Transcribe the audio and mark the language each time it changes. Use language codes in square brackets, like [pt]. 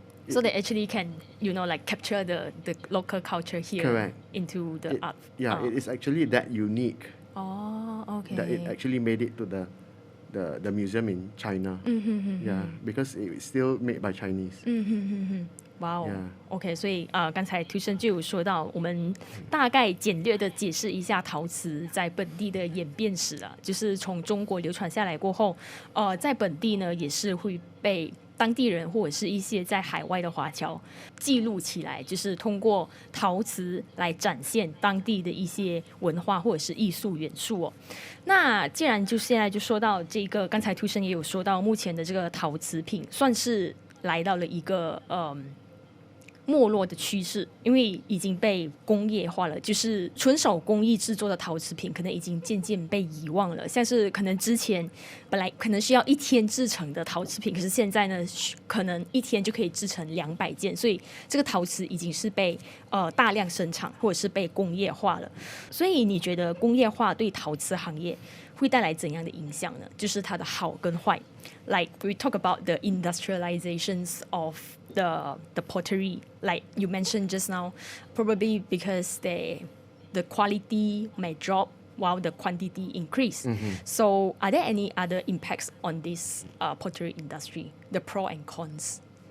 [en] So they actually can, like capture the local culture here. Correct. Into the art. Yeah, it is actually that unique. Oh, okay. That it actually made it to the museum in China. Yeah, because it's still made by Chinese. Wow. [zh] OK， 所以刚才 Tuson 就有说到，我们大概简略的解释一下陶瓷在本地的演变史了，就是从中国流传下来过后，在本地呢也是会被当地人或者是一些在海外的华侨记录起来，就是通过陶瓷来展现当地的一些文化或者是艺术元素哦。那既然就现在就说到这个，刚才Tuson也有说到，目前的这个陶瓷品算是来到了一个没落的趋势，因为已经被工业化了，就是纯手工艺制作的陶瓷品可能已经渐渐被遗忘了。像是可能之前本来可能需要1天制成的陶瓷品，可是现在呢可能1天就可以制成200件，所以这个陶瓷已经是被大量生产或者是被工业化了。所以你觉得工业化对陶瓷行业会带来怎样的影响呢？就是它的好跟坏。 [en] Like we talk about the industrializations of the pottery, like you mentioned just now, probably because the quality may drop while the quantity increase. So are there any other impacts on this pottery industry, the pros and cons?